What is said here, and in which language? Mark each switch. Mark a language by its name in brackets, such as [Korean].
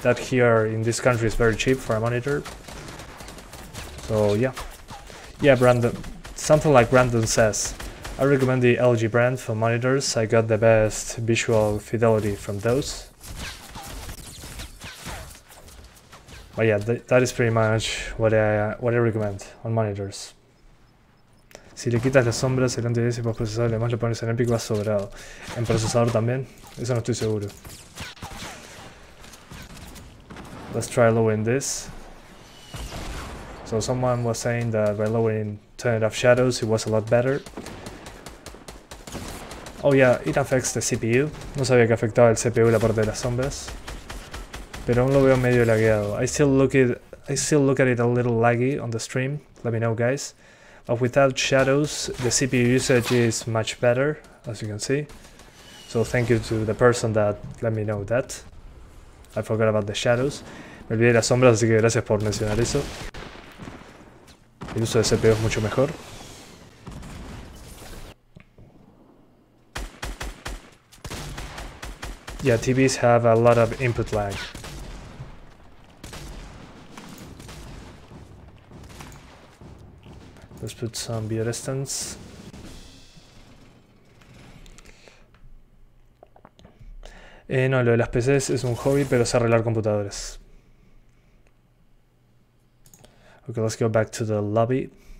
[English] That here in this country is very cheap for a monitor. So yeah. Yeah, Brandon. Something like Brandon says. I recommend the LG brand for monitors. I got the best visual fidelity from those. But yeah, that is pretty much what I recommend on monitors. [Spanish] Si le quitas las sombras, el anti-aliasing y postprocesador, además lo pones en Epic, va sobrado. ¿En procesador también? Eso no estoy seguro. [English] Let's try lowering this. So someone was saying that by lowering, turning off shadows, it was a lot better. Oh yeah, it affects the CPU. [Spanish] No sabía que afectaba el CPU la parte de las sombras. Pero aún lo veo medio lagueado. [English] I still look at it a little laggy on the stream. Let me know, guys. But without shadows, the CPU usage is much better, as you can see. So thank you to the person that let me know that. I forgot about the shadows. [Spanish] Me olvidé de las sombras, así que gracias por mencionar eso. El uso de CPU es mucho mejor. [English] Yeah, TVs have a lot of input lag. Let's put some view distance. [Spanish] No, lo de las PCs es un hobby, pero sé arreglar computadores. [English] Okay, let's go back to the lobby.